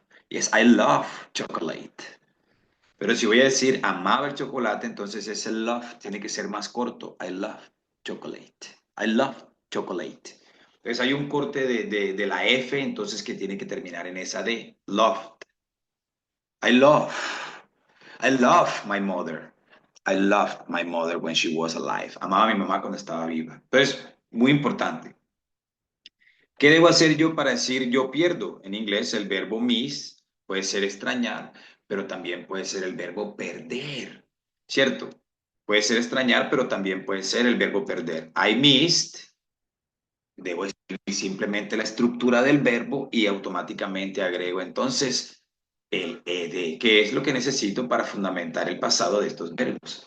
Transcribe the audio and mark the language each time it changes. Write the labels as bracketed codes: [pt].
[en] Yes, I love chocolate. [es] Pero si voy a decir amaba el chocolate, entonces ese love tiene que ser más corto. [en] I love chocolate. I love chocolate. [es] Entonces hay un corte de la F, entonces que tiene que terminar en esa D. [en] Love. I love. I love my mother. I loved my mother when she was alive. [es] Amaba a mi mamá cuando estaba viva. Entonces, muy importante. ¿Qué debo hacer yo para decir yo pierdo? En inglés el verbo miss puede ser extrañar, pero también puede ser el verbo perder, ¿cierto? Puede ser extrañar, pero también puede ser el verbo perder. [en] I missed, [es] debo escribir simplemente la estructura del verbo y automáticamente agrego entonces el ed, que es lo que necesito para fundamentar el pasado de estos verbos.